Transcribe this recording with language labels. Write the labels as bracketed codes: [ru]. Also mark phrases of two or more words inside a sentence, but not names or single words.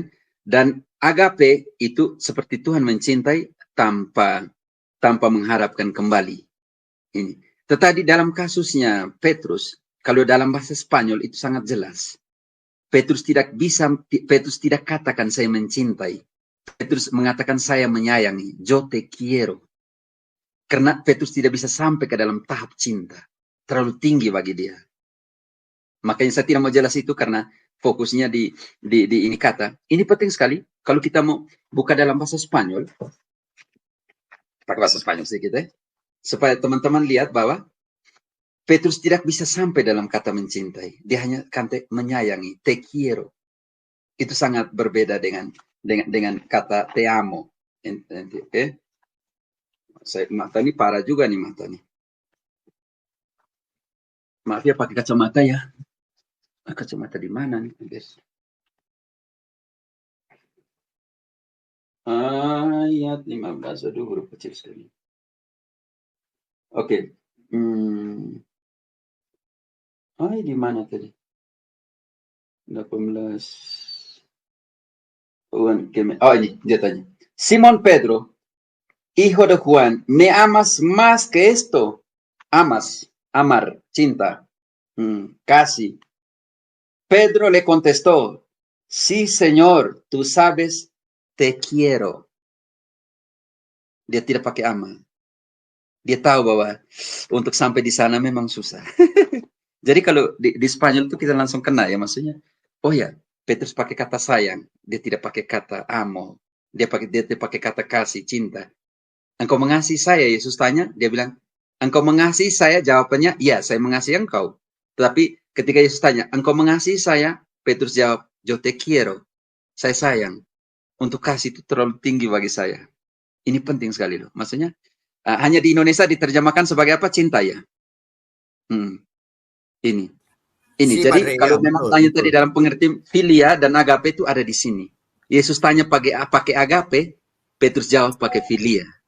[id] Dan agape itu seperti Tuhan mencintai tanpa mengharapkan kembali. Ini. Tetapi dalam kasusnya Petrus, kalau dalam bahasa Spanyol itu sangat jelas. Petrus tidak katakan saya mencintai. Petrus mengatakan saya menyayangi. [es] Yo te quiero. [id] Karena Petrus tidak bisa sampai ke dalam tahap cinta. Terlalu tinggi bagi dia. Makanya saya tidak mau jelas itu karena fokusnya di ini kata. Ini penting sekali. Kalau kita mau buka dalam bahasa Spanyol. Pakai bahasa Spanyol sedikit ya. Supaya teman-teman lihat bahwa Petrus tidak bisa sampai dalam kata mencintai. Dia hanya kata menyayangi. [es] Te quiero. [id] Itu sangat berbeda dengan kata [es] te amo. [id] Okay? Mata ini parah juga nih mata nih. Maaf ya pakai kacamata ya. Kacamata di mana nih guys? Ayat 15. Aduh huruf kecil sekali. Oke. Di mana tadi? 18. Oh ini dia tanya. [es] Simón Pedro, hijo de Juan, ¿me amas más que esto? amas, amar, [id] cinta, kasih. [es] Pedro le contestó, sí, Señor, tú sabes, te quiero. [id] Dia tidak pakai ama. Dia tahu bahwa untuk sampai di sana memang susah. Jadi kalau di Spanyol itu kita langsung kena ya, maksudnya, oh ya, Petrus pakai kata sayang, dia tidak pakai kata amo, dia tidak pakai kata kasih, cinta. Engkau mengasihi saya, Yesus tanya, dia bilang, engkau mengasihi saya, jawabannya, iya, saya mengasihi engkau. Tetapi ketika Yesus tanya, engkau mengasihi saya, Petrus jawab, [es] yo te quiero, [id] saya sayang. Untuk kasih itu terlalu tinggi bagi saya. Ini penting sekali loh. Maksudnya, hanya di Indonesia diterjemahkan sebagai apa? Cinta ya. Ini. Si, Jadi Padre, kalau ya, memang betul, tanya betul. tadi dalam pengertian filia dan agape itu ada di sini. Yesus tanya pakai agape, Petrus jawab pakai filia.